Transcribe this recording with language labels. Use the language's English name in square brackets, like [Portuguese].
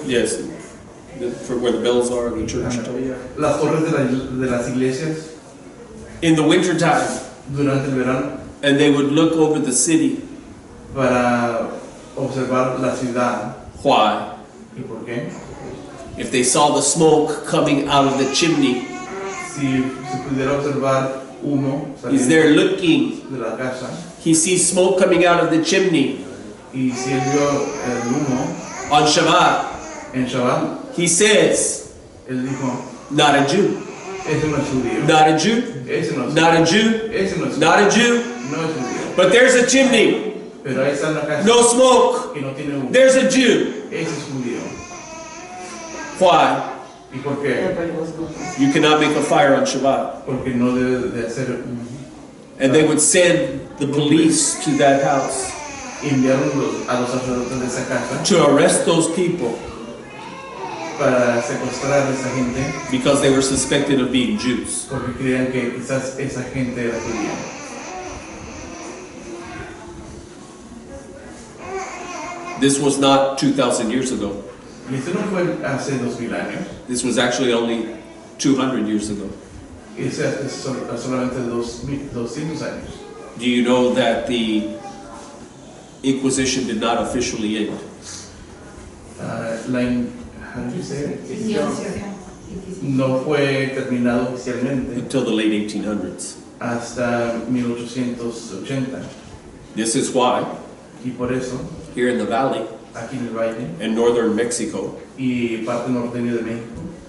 [English] Yes, for where the bells are, the church tower. [Spanish] Las torres de las iglesias [English] In the winter time, [Spanish] durante el verano [English] and they would look over the city. [Spanish] para observar la ciudad. [English] Why? [Spanish] ¿Y por qué? [English] If they saw the smoke coming out of the chimney, [Spanish] Si se pudiera observar humo [English] he's there looking. [Spanish] de la casa [English] He sees smoke coming out of the chimney [Spanish] y si él vio el humo [English] on Shabbat. [Spanish] en Shabbat, [English] He says, [Spanish] él dijo, [English] not a Jew, [Spanish] ese no es judío, [English] not a Jew, [Spanish] ese no es [English] not a Jew, [Spanish] ese no es [English] not a Jew. [Spanish] no es judío. [English] But there's a chimney, [Spanish] Pero ahí está en la casa [English] no smoke. [Spanish] y no tiene humo. [English] There's a Jew. [Spanish] Ese es judío. [English] Why? [Spanish] ¿Y por qué? [English] Everybody was looking. You cannot make a fire on Shabbat. [Spanish] Porque no debe de hacer humo. [English] And they would send the police to that house [Spanish] Enviaron a los sacerdotes de esa casa [English] to arrest those people [Spanish] para secuestrar a esa gente [English] because they were suspected of being Jews. [Spanish] porque creían que quizás esa gente era judía. [English] This was not 2,000 years ago. [Spanish] Y esto no fue hace 2000 años. [English] This was actually only 200 years ago. [Spanish] Eso es solamente 200 años. [English] Do you know that the Inquisition did not officially end? How do you say it? [Spanish] No fue terminado oficialmente [English] Until the late 1800s. [Spanish] hasta 1880. [English] This is why, [Spanish] Y por eso, [English] here in the valley, [Spanish] aquí en el valle [English] in northern Mexico, [Spanish] y parte norteña de México,